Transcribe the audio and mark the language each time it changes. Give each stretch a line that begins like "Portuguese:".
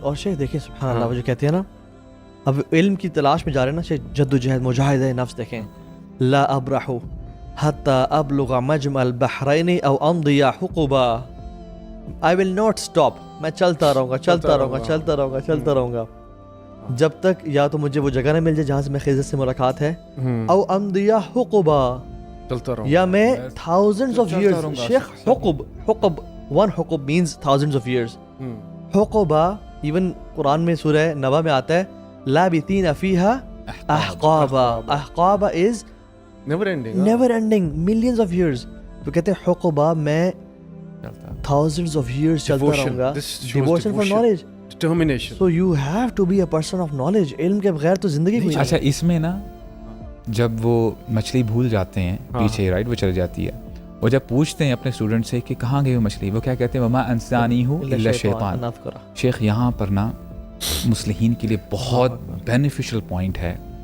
Urdu: اور شیخ دیکھیں سبحان اللہ, وہ جو کہتے ہیں نا اب علم کی تلاش میں جا رہے ہیں نا, شیخ جد و جہد مجاہدہ نفس دیکھیں,
Arabic: لا ابرح حتی ابلغ مجمع البحرین او امضی حقبا,
English: I will not stop,
Urdu: میں چلتا رہوں گا جب تک یا تو مجھے وہ جگہ نہ مل جائے جہاں سے میں خضر سے ملاقات ہے,
Arabic: او امضی حقبا,
Urdu: چلتا رہوں,
English: یا میں thousands of years. شیخ حقب one حقب means thousands of years.
Urdu: حقبا even قرآن میں سورہ نبا میں آتا ہے,
Arabic: لابثین فیہا احقابا.
English: احقابا is never ending, millions of years.
Urdu: تو کہتے ہیں حقبا میں
English: thousands of years
Urdu: چلتا رہوں گا.
English: Devotion for knowledge, determination. So you have to be a person of knowledge.
Urdu: علم کے بغیر تو زندگی کوئی نہیں. اچھا اس میں نا جب وہ مچھلی بھول جاتے ہیں پیچھے, رائٹ, وہ چل جاتی ہے, اور جب پوچھتے ہیں اپنے اسٹوڈنٹ سے کہ کہاں گئی وہ مچھلی, وہ کیا کہتے ہیں,
Arabic: وما انسانیہ الا شیطان.
Urdu: شیخ یہاں پر نا مصلحین کے لیے بہت بینیفیشل پوائنٹ ہے.